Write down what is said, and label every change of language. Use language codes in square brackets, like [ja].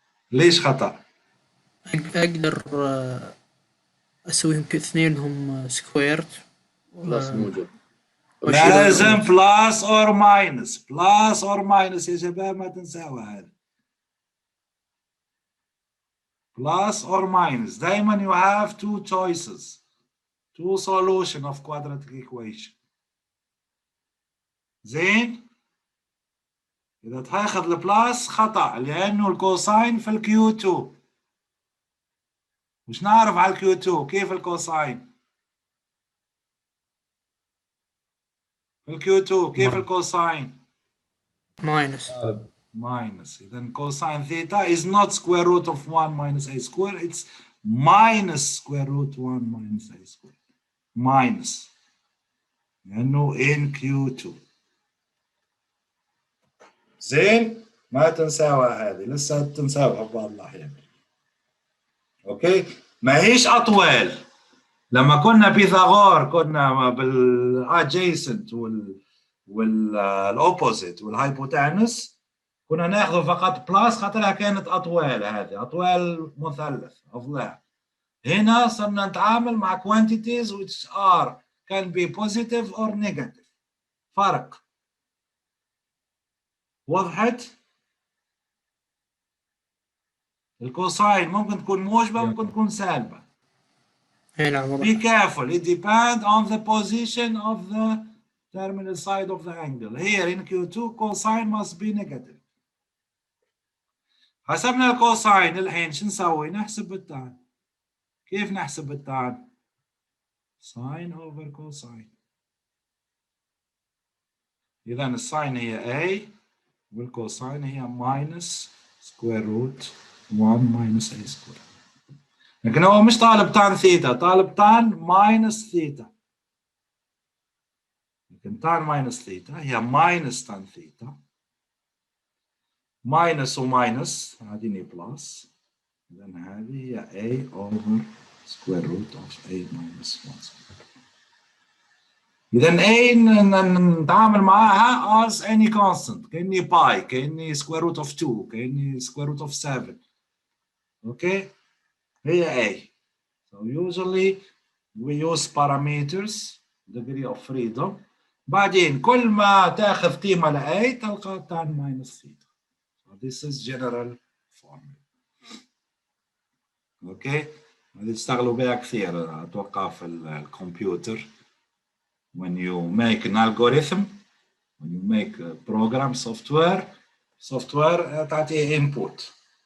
[ar] ليش خطأ؟ أقدر أسويهم اثنينهم سكويرد. بلس موجب. لازم بلس اور ماينس. بلس اور ماينس يا شباب، ما تنساوا هذا. [en] Plus or minus. [ar] دايما [en] you have two choices. Two solution of quadratic equation. [ar] زين؟ إذا تاخذ البلاس خطأ، لأنه الكوساين في الكيو 2. مش نعرف على الكيو 2 كيف الكوساين؟ في الكيو 2 كيف الكوساين؟ ماينس. [en] Minus. إذا cosine theta is not square root of 1 minus a square. It's minus square root 1 minus a square. Minus. لأنه in Q2. [ar] زين؟ ما تنساوها هذه، لسه تنساوها بعض الأحيان. أوكي؟ ما هيش أطول. لما كنا بيثاغور كنا بالادجيسنت والأوبوزيت والهايبوتانس كنا ناخذ فقط بلاس خاطرها كانت أطوال. هذه أطوال مثلث أضلاع. هنا صرنا نتعامل مع [en] quantities which can be positive or negative. [ar] فرق. وضحت؟ الكوساين ممكن تكون موجبة ممكن تكون سالبة. نعم. [en] Be careful. It depends on the position of the terminal side of the angle. Here in Q2 cosine must be negative. [ar] حسبنا الكوساين الحين شو نسوي؟ نحسب التان. كيف نحسب التان؟ ساين over cosine. إذا الساين هي A والكوساين هي [en] minus square root 1 minus A square. [ar] لكن هو مش طالب تان ثيتا، طالب تان ماينس ثيتا. لكن تان ماينس ثيتا هي ماينس تان ثيتا. ماينس وماينس هذه بلس. إذا هذه هي A over square root of A minus 1 square. إذا A نتعامل معها [en] as any constant. [ar] كأني باي، كأني square root of 2، كأني square root of 7. [en] Okay? هي A. So usually we use parameters, degree of freedom. [ar] بعدين كل ما تاخذ قيمة ل A تلقى tan minus theta. [en] So this is general formula. [ar] اوكي؟ هذه تشتغلوا بها كثير اتوقع في الكمبيوتر. [en] When you make an algorithm, when you make a program software [ar] تعطيه [en] input.